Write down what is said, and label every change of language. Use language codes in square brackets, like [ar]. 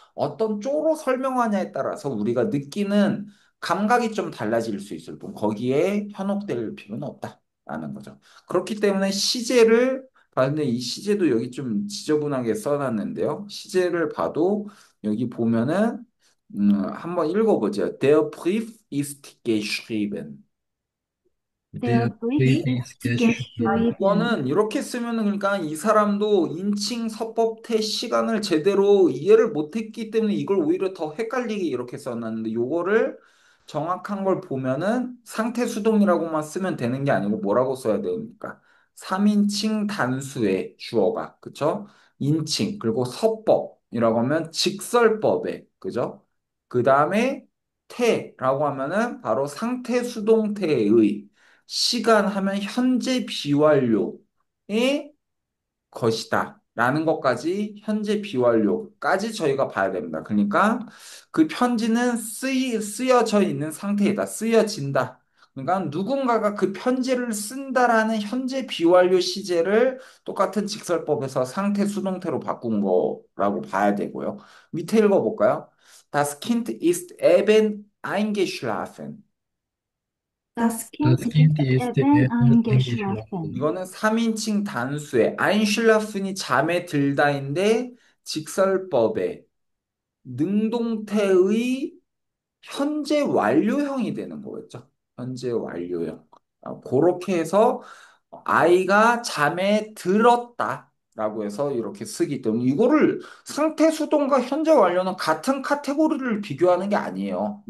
[ko] 어떤 쪼로 설명하냐에 따라서 우리가 느끼는 감각이 좀 달라질 수 있을 뿐 거기에 현혹될 필요는 없다라는 거죠. 그렇기 때문에 시제를 봤는데 이 시제도 여기 좀 지저분하게 써놨는데요. 시제를 봐도 여기 보면은 한번 읽어보죠. [de] Der Brief ist geschrieben. Der Der Brief Brief ist ist geschrieben. geschrieben. [ko] 이거는 이렇게 쓰면은 그러니까 이 사람도 인칭 서법태 시간을 제대로 이해를 못했기 때문에 이걸 오히려 더 헷갈리게 이렇게 써놨는데 요거를 정확한 걸 보면은 상태 수동이라고만 쓰면 되는 게 아니고 뭐라고 써야 됩니까? 3인칭 단수의 주어가 그쵸? 인칭 그리고 서법이라고 하면 직설법에 그죠? 그 다음에 태라고 하면은 바로 상태 수동태의 시간 하면 현재 비완료의 것이다. 라는 것까지 현재 비완료까지 저희가 봐야 됩니다. 그러니까 그 편지는 쓰여져 있는 상태이다. 쓰여진다. 그러니까 누군가가 그 편지를 쓴다라는 현재 비완료 시제를 똑같은 직설법에서 상태 수동태로 바꾼 거라고 봐야 되고요. 밑에 읽어볼까요? [de] Das Kind ist eben eingeschlafen. Das Kind Das Kind ist ist eben eben eingeschlafen. eingeschlafen. [ko] 이거는 3인칭 단수의 아인슐라픈이 잠에 들다인데 직설법에 능동태의 현재 완료형이 되는 거겠죠. 현재 완료형. 그렇게 해서 아이가 잠에 들었다라고 해서 이렇게 쓰기 때문에 이거를 상태 수동과 현재 완료는 같은 카테고리를 비교하는 게 아니에요.